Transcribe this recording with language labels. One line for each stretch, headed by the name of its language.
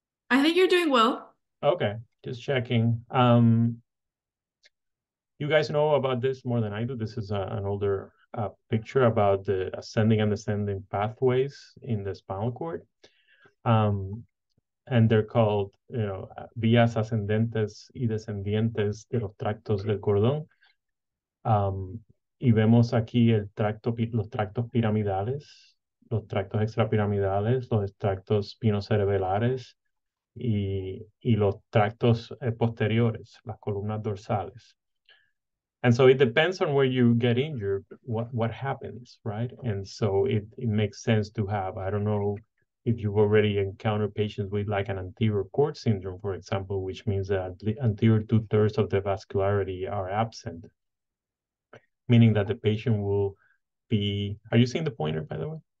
English: I think you're doing well. Okay, just checking. You guys know about this more than I do. This is an older picture about the ascending and descending pathways in the spinal cord. And they're called,
Spanish: vías ascendentes y descendientes de los tractos del cordón. Y vemos aquí los tractos piramidales, los tractos extrapiramidales, los tractos spinocerebelares y los tractos posteriores, las columnas dorsales.
English: And so it depends on where you get injured, what happens, right? And so it makes sense to have, I don't know if you've already encountered patients with like an anterior cord syndrome, for example, which means that the anterior 2/3 of the vascularity are absent, meaning that the patient will be, are you seeing the pointer, by the way?